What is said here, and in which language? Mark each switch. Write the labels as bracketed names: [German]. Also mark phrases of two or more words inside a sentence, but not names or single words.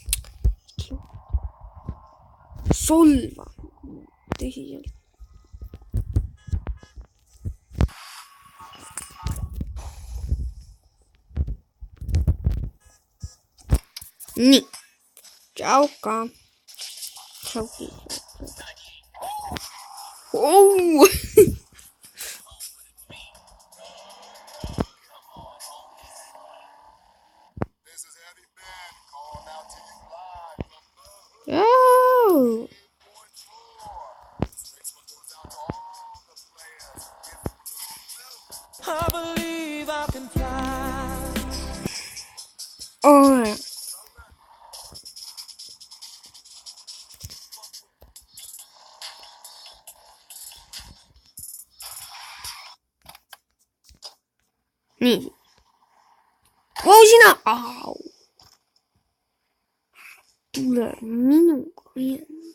[Estonian] Solva. Tõsiselt. Nii. Tšauka. Tšauki. Oh! Oh! [English] I believe I can fly. [Estonian] Oh! Nii. Oh, sina! Au! Tule minuga minema.